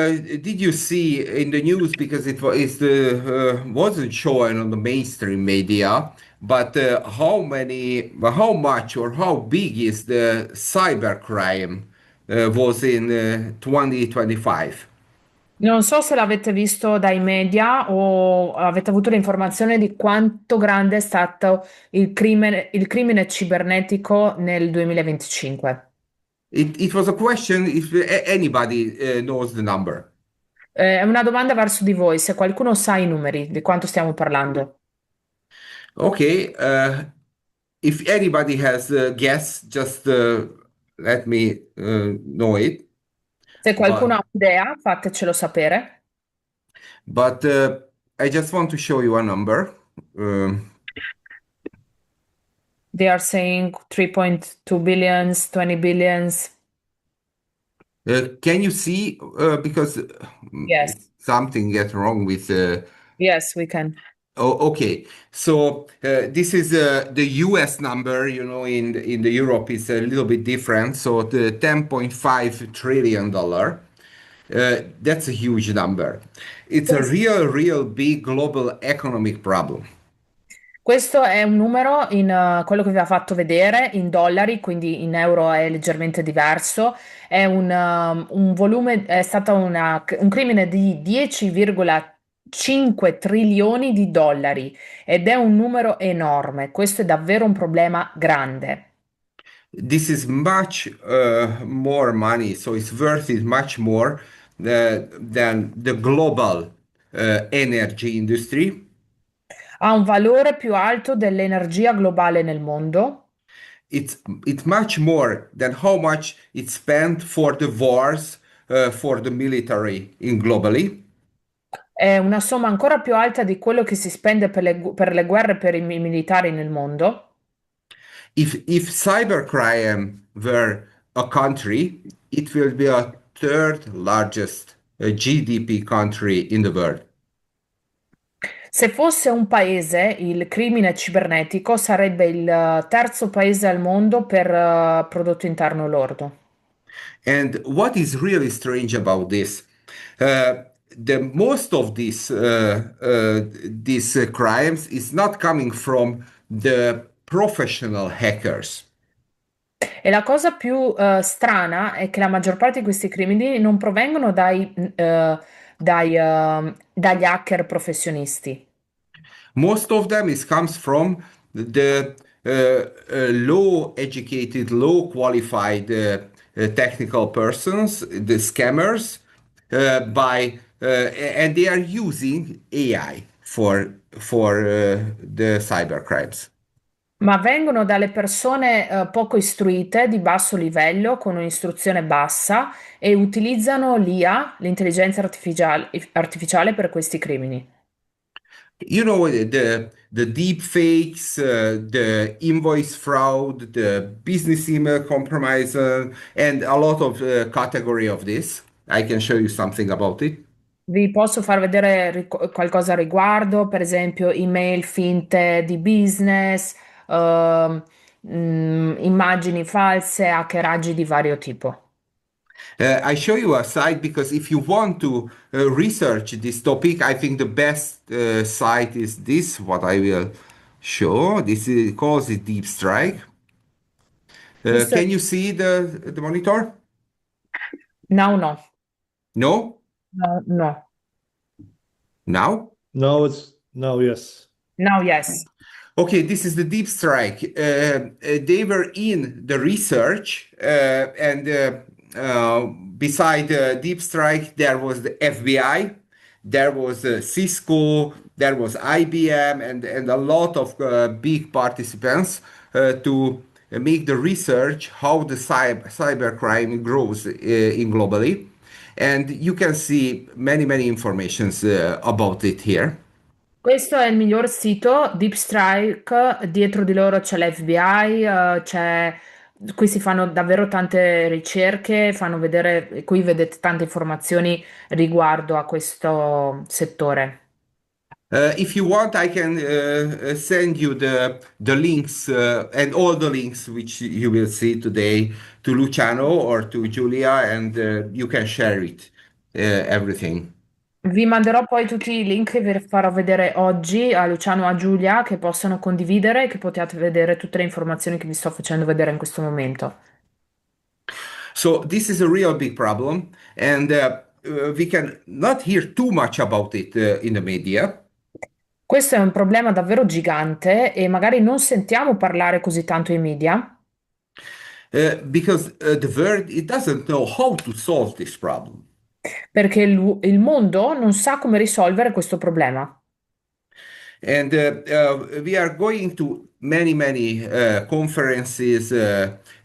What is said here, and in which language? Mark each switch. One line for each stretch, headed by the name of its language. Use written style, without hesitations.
English: Did you see in the news because wasn't shown on the mainstream media, but how much, or how big is the cybercrime was in 2025?
Italian: Non so se l'avete visto dai media o avete avuto l'informazione di quanto grande è stato il crimine cibernetico nel 2025.
English: It was a question if anybody knows the number.
Italian: È una domanda verso di voi, se qualcuno sa i numeri di quanto stiamo parlando.
English: Okay, if anybody has a guess, just let me know it.
Italian: Se qualcuno ha un'idea, fatecelo sapere.
English: But I just want to show you a number. Um, They are saying 3.2 billions, 20 billions. can you see? Because Yes, it's something get wrong with. yes, we can. Oh, okay. So this is the U.S. number. You know, in the Europe, it's a little bit different. So the 10.5 trillion dollar. That's a huge number. It's a real big global economic problem.
Italian: Questo è un numero in quello che vi ha fatto vedere in dollari, quindi in euro è leggermente diverso. È un volume, è stato un crimine di 10,5 trilioni di dollari ed è un numero enorme. Questo è davvero un problema grande.
English: This is much more money, so it's worth it much more than the global energy industry.
Italian: Ha un valore più alto dell'energia globale nel mondo.
English: It's much more than how much it's spent for the wars for the military in globally.
Italian: È una somma ancora più alta di quello che si spende per le guerre per i militari nel mondo.
English: If cybercrime were a country, it will be a third largest GDP country in the world.
Italian: Se fosse un paese, il crimine cibernetico sarebbe il terzo paese al mondo per prodotto interno lordo.
English: And what is really strange about this? The most of these crimes is not coming from the professional hackers.
Italian: E la cosa più strana è che la maggior parte di questi crimini non provengono dagli hacker professionisti.
English: Most of them is comes from the low educated, low qualified technical persons, the scammers, and they are using AI for the cyber crimes.
Italian: Ma vengono dalle persone poco istruite, di basso livello, con un'istruzione bassa e utilizzano l'IA, l'intelligenza artificiale per questi crimini.
English: You know, the deep fakes, the invoice fraud, the business email compromise, and a lot of category of this. I can show you something about it.
Italian: Vi posso far vedere qualcosa a riguardo, per esempio email finte di business, immagini false, hackeraggi di vario tipo.
English: I show you a site because if you want to research this topic, I think the best site is this, what I will show. This is calls it Deep Strike.
Italian: Questo
English: Can you see the monitor? no, no, No? no, no, Now? No, it's no, yes. no, yes. Okay, this is the Deep Strike. They were in the research, and beside Deep Strike, there was the FBI, there was Cisco, there was IBM, and a lot of big participants to make the research how the cybercrime grows in globally. And you can see many informations about it here.
Italian: Questo è il miglior sito, Deep Strike, dietro di loro c'è l'FBI, qui si fanno davvero tante ricerche, fanno vedere, qui vedete tante informazioni riguardo a questo settore.
English: If you want, I can send you the links and all the links which you will see today to Luciano or to Giulia, and you can share it, everything.
Italian: Vi manderò poi tutti i link che vi farò vedere oggi a Luciano e a Giulia che possono condividere e che potete vedere tutte le informazioni che vi sto facendo vedere in questo momento.
English: So this is a real big problem, and we can not hear too much about it in the media.
Italian: Questo è un problema davvero gigante e magari non sentiamo parlare così tanto in media
English: Because the world it doesn't know how to solve this problem.
Italian: perché il mondo non sa come risolvere questo problema.
English: And we are going to many conferences.